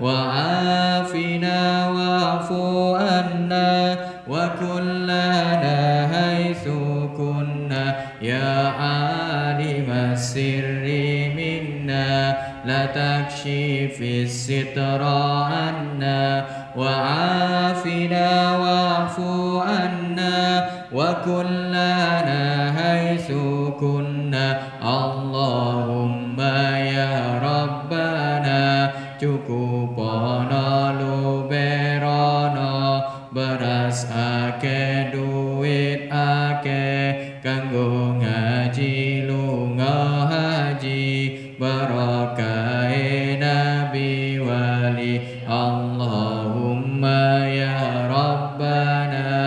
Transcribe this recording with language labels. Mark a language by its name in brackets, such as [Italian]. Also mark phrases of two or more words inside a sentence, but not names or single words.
[Arabic] وعافنا واعف عنا وكلنا حيث كنا يا عالم السر منا لا تكشف الستر عنا وعافنا واعف عنا وكلنا حيث كنا اللهم يا ربنا [Javanese] cukupana luberana beras ake duit ake kanggo ngaji lunga haji barakae nabi wali [Arabic] اللهم يا ربنا